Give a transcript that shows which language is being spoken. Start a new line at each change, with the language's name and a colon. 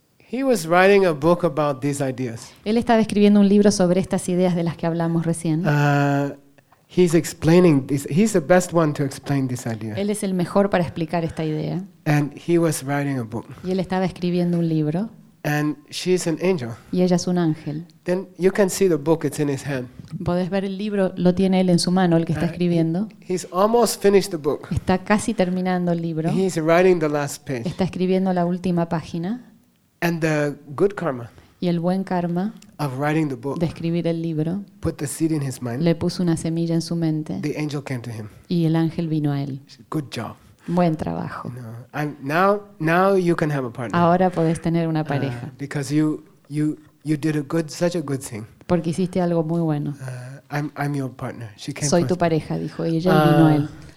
English: He was writing a book about these ideas.
Spanish: Él estaba escribiendo un libro sobre estas ideas de las que hablamos recién.
English: He's explaining this. He's the best one to explain this idea.
Spanish: Él es el mejor para explicar esta idea.
English: And he was writing a book.
Spanish: Y él estaba escribiendo un libro.
English: And she's an angel.
Spanish: Y ella es un ángel.
English: Then you can see the book. It's in his hand.
Spanish: Podés ver el libro. Lo tiene él en su mano, el que está escribiendo.
English: He's almost finished the book.
Spanish: Está casi terminando el libro.
English: He's writing the last page.
Spanish: Está escribiendo la última página.
English: And the good karma.
Spanish: Y el buen karma.
English: Of writing the book.
Spanish: De escribir el libro.
English: Put the seed in his mind.
Spanish: Le puso una semilla en su mente.
English: The angel came to him.
Spanish: Y el ángel vino a él.
English: Good job.
Spanish: Buen trabajo.
English: No, and now you can have a partner.
Spanish: Ahora podés tener una pareja.
English: Because you did a good, such a good thing.
Spanish: Porque hiciste algo muy bueno.
English: I'm your partner. She came.
Spanish: Soy tu pareja, dijo ella, y vino a él.